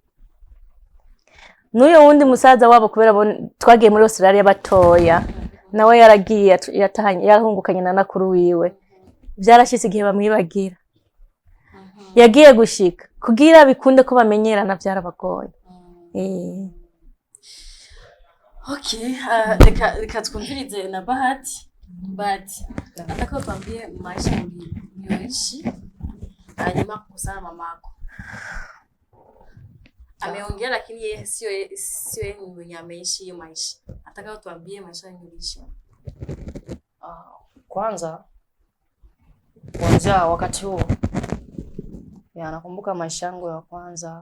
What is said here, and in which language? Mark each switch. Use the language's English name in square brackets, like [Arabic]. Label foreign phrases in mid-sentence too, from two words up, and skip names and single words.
[Rundi] n'uyo wundi musaza wabo kubera twagiye muri Australia batoya nawe yaragiye yatahanye yarahungukanye na nakuru wiwe byarashitse igihe bamwibagira yagiye gushika kugira bikunde ko bamenyerana byarabagoye Okay, reka twumvirize na Bahati. [Swahili] Bahati, nataka utuambie maisha mlioishi hanyuma kukosana mamako. Ameongea lakini yeye sio yeye mwenye ameishi hiyo maisha. Nataka utuambie maisha mlioishi. Kwanza wakati huo nakumbuka maisha yangu ya kwanza.